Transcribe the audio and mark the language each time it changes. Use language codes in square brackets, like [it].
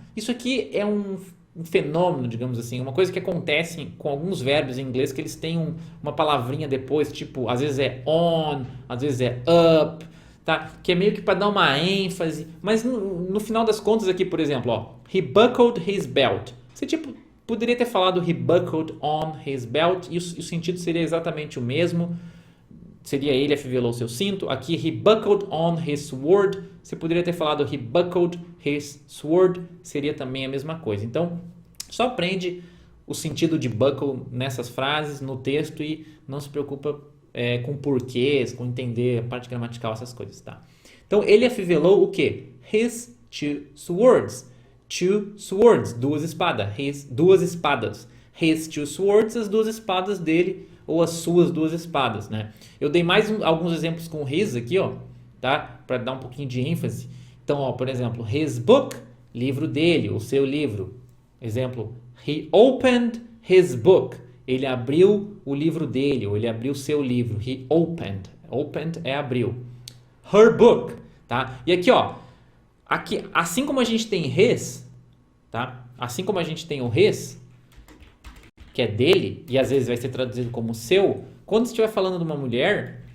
[pt] Isso aqui é um fenômeno, digamos assim, uma coisa que acontece com alguns verbos em inglês que eles têm uma palavrinha depois, tipo, às vezes é on, às vezes é up, tá? Que é meio que para dar uma ênfase, mas no final das contas aqui, por exemplo, ó, [en] he buckled his belt. [pt] Você tipo poderia ter falado [en] he buckled on his belt [pt] e o sentido seria exatamente o mesmo. Seria ele afivelou seu cinto. [en] Aqui, he buckled on his sword. [pt] Você poderia ter falado [en] he buckled his sword. [pt] Seria também a mesma coisa. Então, só aprende o sentido de buckle nessas frases, no texto, e não se preocupa com porquês, com entender a parte gramatical, essas coisas, tá? Então, ele afivelou o quê? [en] His two swords. Two swords, duas espadas. Duas espadas. His two swords, [pt] as duas espadas dele, ou as suas duas espadas, né? Eu dei mais alguns exemplos com his aqui, ó, tá? Para dar um pouquinho de ênfase. Então, ó, por exemplo, [en] his book, [pt] livro dele, o seu livro. Exemplo, [en] he opened his book. [pt] Ele abriu o livro dele, ou ele abriu o seu livro. [en] He opened. [pt] Opened é abriu. [en] Her book, [pt] tá? E aqui, ó, aqui, assim como a gente tem his, tá? Assim como a gente tem o his, que é dele, e às vezes vai ser traduzido como seu, quando estiver falando de uma mulher,